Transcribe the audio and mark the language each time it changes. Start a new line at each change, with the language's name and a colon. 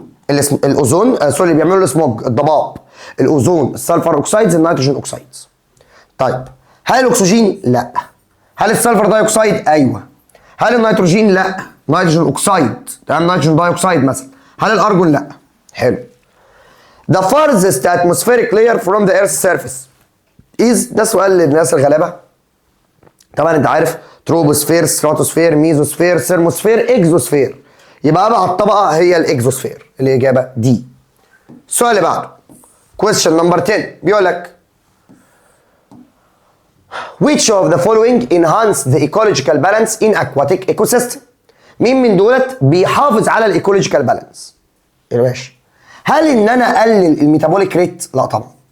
Arabic: الاوزون سوري اللي بيعملوا السموج، الضباب. الاوزون، السلفر اوكسايدز، النيتروجين اوكسايدز. طيب هل الاكسجين؟ لا. هل السلفر دايوكسيد؟ ايوه. هل النيتروجين؟ لا. نيتروجين اوكسايد، تمام، نيتروجين دايوكسيد مثلا. هل الارجون؟ لا. حلو.
English: The farthest atmospheric layer from the earth's surface is،
Arabic: ده سؤال للناس الغلابه. طبعا انت عارف تروبوسفير، ستراتوسفير، ميزوسفير، ثيرموسفير، اكزوسفير. يبقى ابعد طبقه هي الاكزوسفير. الاجابه دي. السؤال اللي بعده
English: question number 10
Arabic: بيقول لك
English: which of the following enhance the ecological balance in aquatic ecosystem؟
Arabic: مين من دولت بيحافظ على الايكولوجيكال بالانس؟ يا باشا هل ان انا اقلل الميتابوليك ريت؟ لا طبعا.